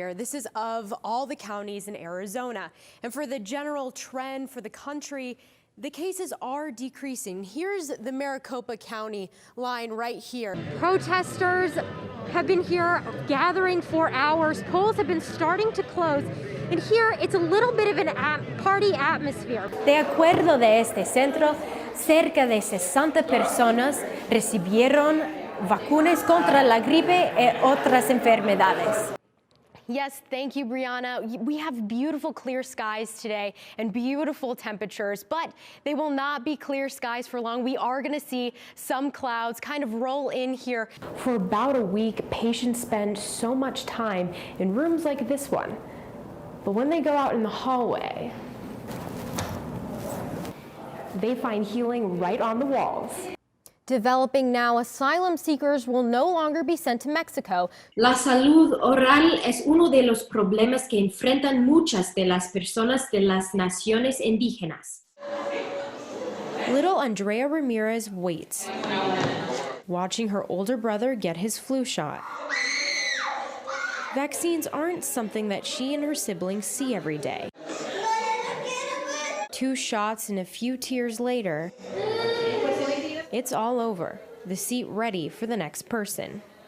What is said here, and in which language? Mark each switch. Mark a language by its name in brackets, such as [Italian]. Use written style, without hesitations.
[English] Here, this is of all the counties in Arizona. And for the general trend for the country, the cases are decreasing. Here's the Maricopa County line right here. Protesters have been here gathering for hours. Polls have been starting to close. And here, it's a little bit of an party atmosphere. [Spanish] De acuerdo de este centro, cerca de 60 personas recibieron vacunas contra la gripe y otras enfermedades. [English] Yes, thank you, Brianna. We have beautiful clear skies today and beautiful temperatures, but they will not be clear skies for long. We are going to see some clouds kind of roll in here. For about a week, patients spend so much time in rooms like this one. But when they go out in the hallway, they find healing right on the walls. Developing now, asylum seekers will no longer be sent to Mexico. [Spanish] La salud oral es uno de los problemas que enfrentan muchas de las personas de las naciones indígenas. [English] Little Andrea Ramirez waits, watching her older brother get his flu shot. Vaccines aren't something that she and her siblings see every day. 2 shots and a few tears later, it's all over, the seat ready for the next person.